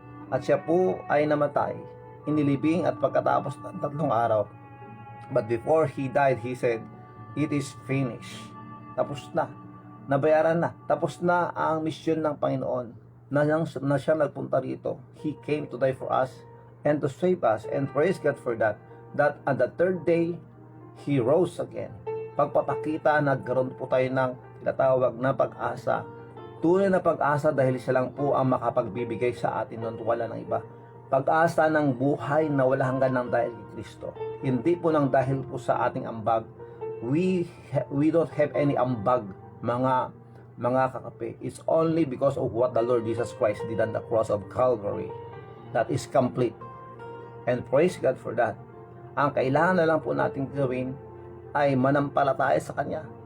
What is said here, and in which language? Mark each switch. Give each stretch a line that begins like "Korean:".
Filipino: At siya po ay namatay, inilibing, at pagkatapos ng 3 araw.
English: But before He died, He said, "It is finished."
Filipino: Tapos na, nabayaran na, tapos na ang misyon ng Panginoon na siya nagpunta rito.
English: He came to die for us and to save us, and praise God for that. That on the 3rd day, He rose again.
Filipino: Pagpapakita, nagkaroon po tayo ng tinatawag na pag-asa. Tunay na pag-asa dahil siya lang po ang makapagbibigay sa atin nun, wala ng iba. Pag-asa ng buhay na wala hanggan ng dahil kay Kristo. Hindi po ng dahil po sa ating ambag.
English: We don't have any ambag,
Filipino: mga kakape.
English: It's only because of what the Lord Jesus Christ did on the cross of Calvary. That is complete. And praise God for that.
Filipino: Ang kailangan na lang po natin gawin ay manampalataya sa Kanya.